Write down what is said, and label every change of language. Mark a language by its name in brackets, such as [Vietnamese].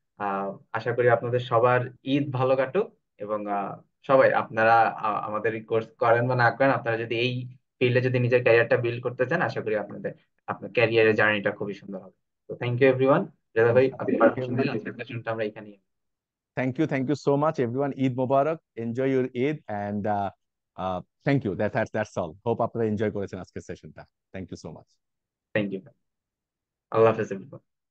[Bangla] আহ আশা করি আপনাদের সবার ঈদ ভালো কাটুক, এবং সবাই আপনারা আমাদের কোর্স করেন বা না করেন, আপনারা যদি এই ফিল্ডে যদি নিজের ক্যারিয়ারটা বিল্ড করতে চান, আশা করি আপনার ক্যারিয়ারের জার্নিটা খুবই সুন্দর হবে। [English] তো thank you everyone. [Bangla] রেজা ভাই, আপনি পারমিশন দিলে আজকের সেশনটা আমরা এখানেই। [English] Thank you so much, everyone. Eid Mubarak. Enjoy your Eid, and thank you. That's all. [Bangla] Hope আপনারা এনজয় করেছেন আজকের সেশনটা। [English] Thank you so much. Thank you. আল্লাহ হাফেজ everyone।